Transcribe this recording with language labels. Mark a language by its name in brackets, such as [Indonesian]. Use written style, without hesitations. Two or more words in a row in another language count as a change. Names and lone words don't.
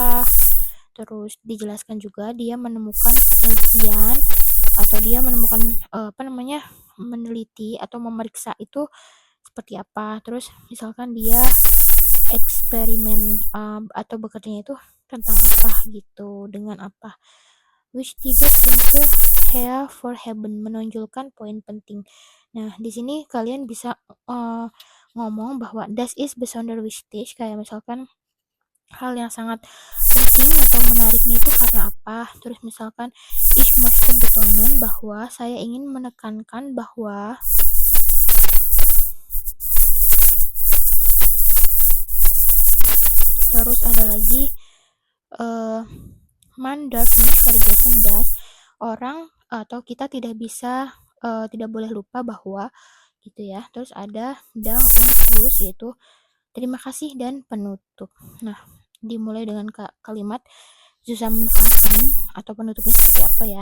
[Indonesian] Terus dijelaskan juga dia menemukan penelitian atau dia menemukan meneliti atau memeriksa itu seperti apa. Terus misalkan dia eksperimen atau bekerjanya itu tentang apa gitu, dengan apa. [German] Wichtige Punkte hervorheben, [Indonesian] menonjolkan poin penting. Nah, di sini kalian bisa ngomong bahwa [German] das ist besonders wichtig, [Indonesian] kayak misalkan hal yang sangat penting atau menariknya itu karena apa. Terus misalkan [German] ich möchte betonen, [Indonesian] bahwa saya ingin menekankan bahwa. Terus ada lagi [German] man darf nicht vergessen dass, [Indonesian] orang atau kita tidak bisa tidak boleh lupa bahwa gitu ya. Terus ada [German] Dank und Schluss, [Indonesian] yaitu terima kasih dan penutup. Nah, dimulai dengan kalimat Zusammenfassen atau penutupnya seperti apa ya.